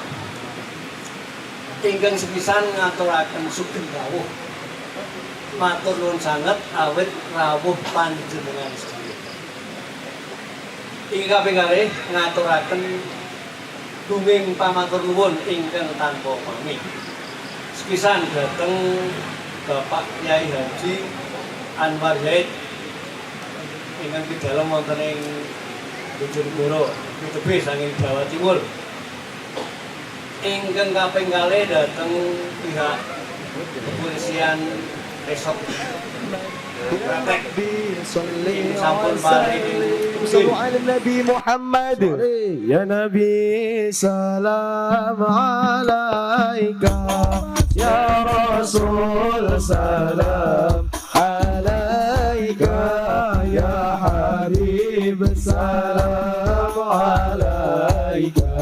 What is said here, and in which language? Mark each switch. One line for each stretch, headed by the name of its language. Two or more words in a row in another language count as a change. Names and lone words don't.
Javanese: ingkang sepisan ngaturaken sugeng rawuh matur nuwun sanget awit rawuh panjenengan sedaya ing kaping kalih ngaturaken duming pamatur nuwun ingkang tanpa pamit sepisan dhateng Bapak Kyai Haji Anwar Zaid ingkang pidalem wonten ing Bojonegoro, Kutubis saking Jawa Timur. Ingkang kaping kalih dhateng pihak kepolisian Resort Pratek. Sampun paring
Arabic: صلوا على النبي محمد يا نبي سلام عليك يا رسول سلام عليك يا حبيب سلام عليك